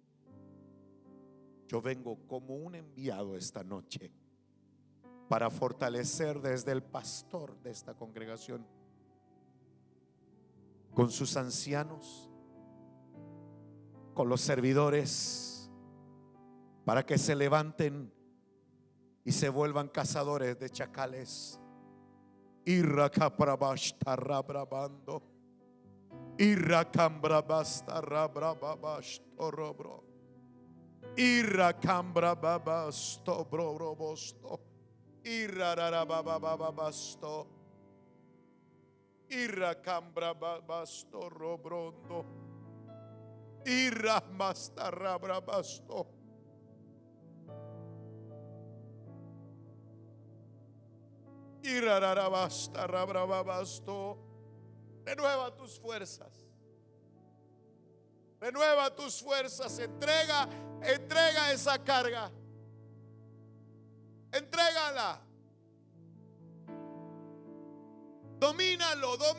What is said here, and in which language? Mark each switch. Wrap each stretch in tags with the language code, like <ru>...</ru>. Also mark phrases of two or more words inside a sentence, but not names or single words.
<es>Yo vengo como un enviado esta noche para fortalecer desde el pastor de esta congregación, con sus ancianos, con los servidores, para que se levanten y se vuelvan cazadores de chacales. Irracaprabashtarrabrabando, irracambrabastarrabrababastorobro, irracambrababastobrorobosto, irrararabababasto, irracambrababastorobrondo, irramastarrabrabasto. Irrararabastarrabrababasto. Renueva tus fuerzas. Renueva tus fuerzas. Entrega esa carga. Entrégala. Domínalo.</es>